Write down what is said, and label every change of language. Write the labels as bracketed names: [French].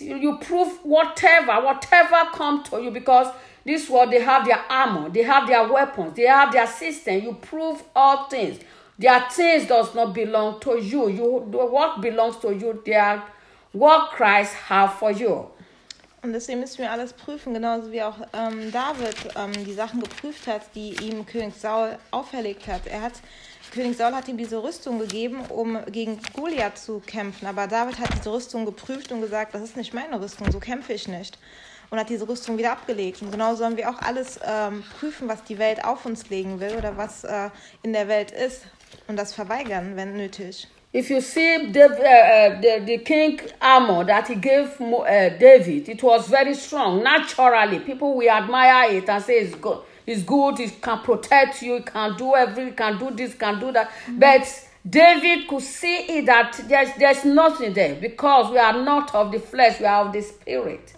[English] You prove whatever come to you, because this world they have their armor, they have their weapons, they have their system. You prove all things. Their things does not belong to you. What belongs to you, they are what Christ have for you. [German] Und deswegen müssen wir alles prüfen, genauso wie auch David die Sachen geprüft hat, die ihm König Saul auferlegt hat. König Saul hat ihm diese Rüstung gegeben, um gegen Goliath zu kämpfen. Aber David hat diese Rüstung geprüft und gesagt, das ist nicht meine Rüstung, so kämpfe ich nicht. Und hat diese Rüstung wieder abgelegt. Und genauso sollen wir auch alles prüfen, was die Welt auf uns legen will oder was in der Welt ist, und das verweigern, wenn nötig. [English] If you see the king armor that he gave David, it was very strong. Naturally, people will admire it and say it's good, it can protect you, it can do everything, it can do this, it can do that. Mm-hmm. But David could see it that there's nothing there, because we are not of the flesh, we are of the spirit.